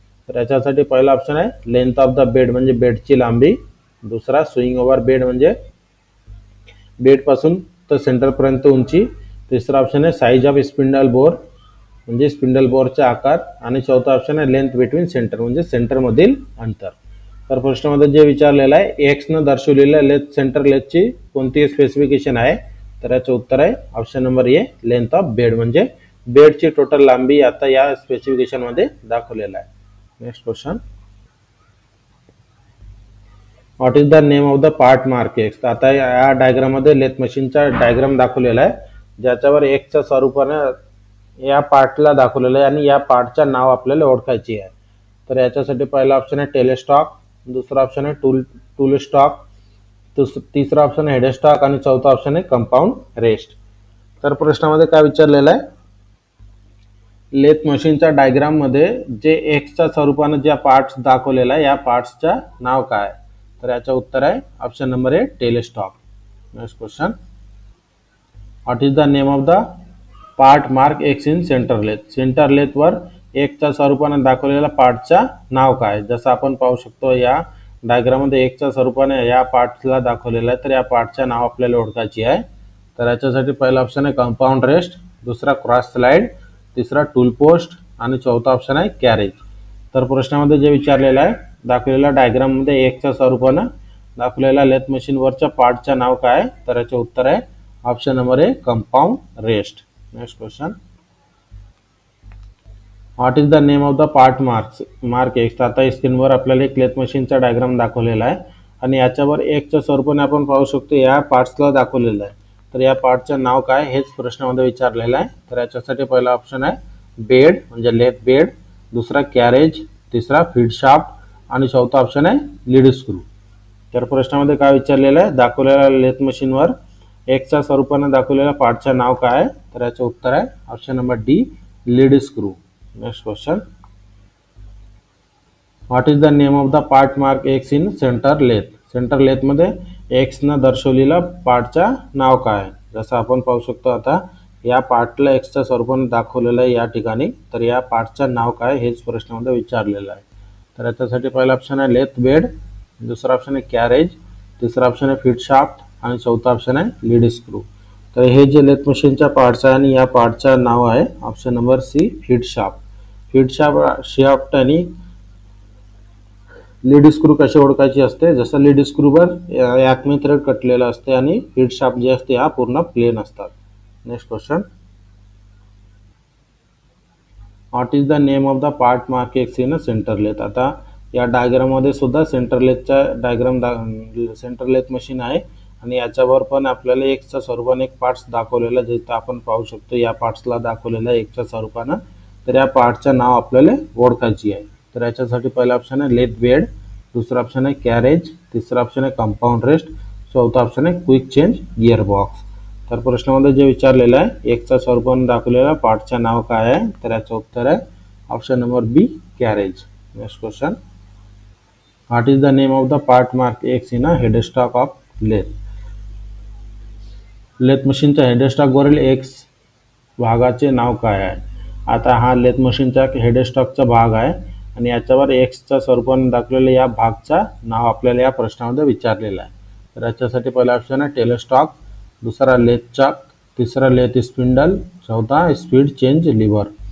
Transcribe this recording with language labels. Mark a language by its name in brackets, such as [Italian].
[Marathi] तर याच्यासाठी पहिला ऑप्शन आहे लेंथ ऑफ द बेड म्हणजे बेडची लांबी, दुसरा स्विंग ओव्हर बेड म्हणजे बेड पासून तर सेंटर पर्यंत उंची, तिसरा ऑप्शन आहे साइज ऑफ स्पिंडल बोर म्हणजे स्पिंडल बोरचे आकार, आणि चौथा ऑप्शन आहे लेंथ बिटवीन सेंटर म्हणजे सेंटर मधील अंतर. तर प्रश्नामध्ये जे विचारलेलं आहे एक्स न दर्शवलेल्या लेथ सेंटर लेथची कोणती स्पेसिफिकेशन आहे, तर याचं उत्तर आहे option number A length of bed म्हणजे बेडची टोटल लांबी आता या स्पेसिफिकेशन मध्ये दाखवलेला आहे. [English] Next question, what is the name of the part mark x. [Marathi] आता या डायग्राम मध्ये लेथ मशीनचा डायग्राम दाखवलेला आहे, ज्याच्यावर एक्सच्या स्वरूपाने या पार्टला दाखवलेलं आहे आणि या पार्टच्या नाव आपल्याला ओळखायची आहे. तर याच्यासाठी पहिला ऑप्शन आहे टेलेस्टॉक, दुसरा ऑप्शन आहे टूल स्टॉक, तिसरा ऑप्शन आहे हेडस्टॉक, आणि चौथा ऑप्शन आहे कंपाऊंड रेस्ट. तर प्रश्नामध्ये काय विचारलेलं आहे लेथ मशीनच्या डायग्राम मध्ये जे एक्सच्या स्वरूपाने ज्या पार्ट्स दाखवलेला आहे या पार्ट्सच्या नाव काय. तर याचं उत्तर आहे option number A टेलेस्टॉक. [English] Next question, what is the name of the part mark x in centre lathe. [Marathi] Centre lathe वर एक्सच्या स्वरूपाने दाखवलेल्या पार्टच्या नाव काय. जसं आपण पाहू शकतो या डायग्राम मध्ये एक्सच्या स्वरूपाने या पार्टला दाखवलेलं आहे, तर या पार्टच्या नाव आपल्याला ओळखायची आहे. तर याच्यासाठी पहिला ऑप्शन आहे कंपाऊंड रेस्ट, दुसरा क्रॉस स्लाइड, तिसरा टूल पोस्ट, आणि चौथा ऑप्शन आहे कॅरेज. तर प्रश्नामध्ये जे विचारलेलं आहे दाखवलेल्या डायग्राम मध्ये एक्सच्या स्वरूपाने दाखवलेल्या लेथ मशीन वरच्या पार्टच्या नाव काय, तर याचे उत्तर आहे option number A compound rest. [English] Next question, what is the name of the part mark X. [Marathi] आता स्क्रीनवर आपल्याला एक लेथ मशीनचा डायग्राम दाखवलेला आहे आणि याच्यावर एक्सच्या स्वरूपाने आपण पाहू शकतो या पार्ट्सला दाखवलेलं आहे. तर या पार्टचं नाव काय हेच प्रश्नामध्ये विचारलेलं आहे. तर याच्यासाठी पहिला ऑप्शन आहे बेड म्हणजे लेथ बेड, दुसरा कॅरेज, तिसरा फीड शाफ्ट, आणि चौथा ऑप्शन आहे लीड स्क्रू. तर प्रश्नामध्ये काय विचारलेलं आहे दाखवलेल्या लेथ मशीनवर एक्सच्या स्वरूपाने दाखवलेल्या पार्टचं नाव काय, तर याचं उत्तर आहे option number D lead screw. [English] Next question, what is the name of the part mark X in centre lathe. [Marathi] Centre lathe मध्ये एक्स न दर्शवलेल्या पार्टच्या नाव काय. जसं आपण पाहू शकतो आता या पार्टला एक्सच्या स्वरूपाने दाखवलेलं आहे या ठिकाणी, तर या पार्टचं नाव काय हेच प्रश्नामध्ये विचारलेलं आहे. तर याच्यासाठी पहिला ऑप्शन आहे लेथ बेड, दुसरा ऑप्शन आहे कॅरेज, तिसरा ऑप्शन आहे फीड शाफ्ट, आणि चौथा ऑप्शन आहे लीड स्क्रू. तर हे जे लेथ मशीनच्या पार्ट्स आहे आणि या पार्टचा नाव आहे option number C feed shaft. Feed shaft आणि लीड स्क्रू कशी ओळखायची असते, जसं लीड स्क्रूवर याकमे थ्रेड कटलेला असते आणि फीड शाफ्ट जे असते हा पूर्ण प्लेन असतात. [English] Next question, what is the name of the part mark X in a centre lathe. [Marathi] आता या डायग्राम मध्ये सुद्धा centre लेथचा diagram centre lathe machine आहे आणि याच्यावर पण आपल्याला एक्सच्या स्वरूपाने एक पार्ट्स दाखवलेला, जिथं आपण पाहू शकतो या पार्ट्सला दाखवलेला एक्सच्या स्वरूपानं. तर या पार्टचं नाव आपल्याला ओळखायची आहे. तर याच्यासाठी पहिला ऑप्शन आहे लेथ बेड, दुसरा ऑप्शन आहे कॅरेज, तिसरा ऑप्शन आहे कंपाऊंड रेस्ट, चौथा ऑप्शन आहे क्विक चेंज गिअर बॉक्स. तर प्रश्नामध्ये जे विचारलेलं आहे एक्सच्या स्वरूपाने दाखवलेल्या पार्टचं नाव काय आहे, तर याचं उत्तर आहे option number B carriage. [English] Next question, what is the name of the part mark X in a headstock of lathe. [Marathi] Lathe मशीनच्या हेडस्टॉकवरील एक्स भागाचे नाव काय आहे. आता हा लेथ मशीनचा हेडस्टॉकचा भाग आहे आणि याच्यावर एक्सच्या स्वरूपाने दाखवलेल्या या भागचा नाव आपल्याला या प्रश्नामध्ये विचारलेला आहे. तर याच्यासाठी पहिला ऑप्शन आहे टेलस्टॉक, दुसरा लेथ चक, तिसरा लेथ स्पिंडल, चौथा स्पीड चेंज लिव्हर.